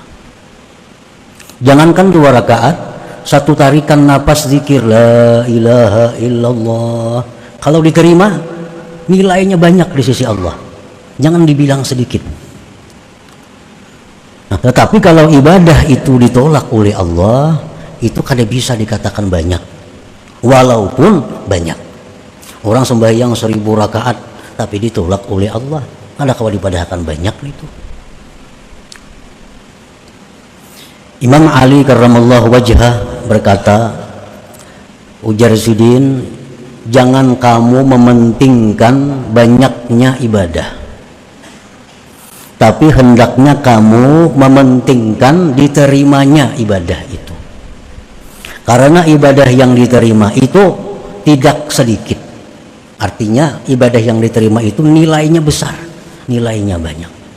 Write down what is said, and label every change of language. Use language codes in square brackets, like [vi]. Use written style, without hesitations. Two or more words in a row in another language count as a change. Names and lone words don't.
[id] Jangankan 2 rakaat, 1 tarikan napas zikir [ar] لا إله إلا الله, [id] kalau diterima nilainya banyak di sisi Allah, jangan dibilang sedikit. Nah, tetapi kalau ibadah itu ditolak oleh Allah, itu kada bisa dikatakan banyak, walaupun banyak. Orang sembahyang 1000 rakaat tapi ditolak oleh Allah, kada kalau dipadahkan banyak itu. Imam Ali [ar] كرم الله وجهه [id] berkata, ujar Sidin, jangan kamu mementingkan banyaknya ibadah, tapi hendaknya kamu mementingkan diterimanya ibadah itu. Karena ibadah yang diterima itu tidak sedikit. Artinya ibadah yang diterima itu nilainya besar, nilainya banyak.